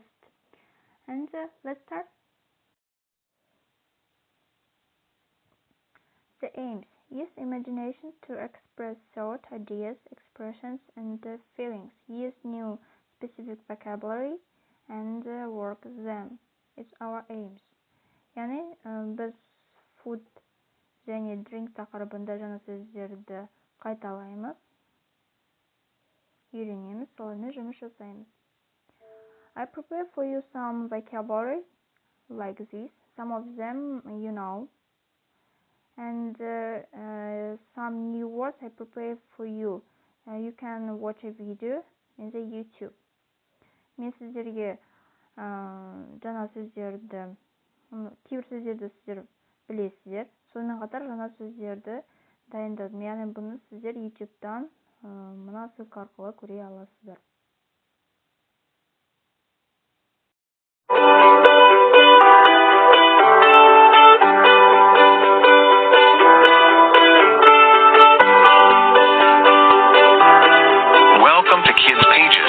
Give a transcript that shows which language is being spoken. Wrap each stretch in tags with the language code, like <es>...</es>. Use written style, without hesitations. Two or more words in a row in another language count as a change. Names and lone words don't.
<en>And let's start. The aims. Use imagination to express thought, ideas, expressions, and feelings. Use new specific vocabulary and work them. It's our aims.</en> <kk>Yani biz food және drink тақырыбында жаңа сөздерді қайталаймыз, үйренеміз, солармен жұмыс жасаймыз.</kk> <en>I prepare for you some vocabulary like this. Some of them you know. And some new words I prepare for you. You can watch a video in the YouTube.</en> <kk>Мен сіздерге жаңа сөздерді, кейбір сөздерді сіздер білесіздер. Сонымен қатар жаңа сөздерді дайындадым. Яғни бұны сіздер YouTube'дан мына ссылка арқылы көре аласыздар.</kk> <en>Welcome to Kids Pages.</en>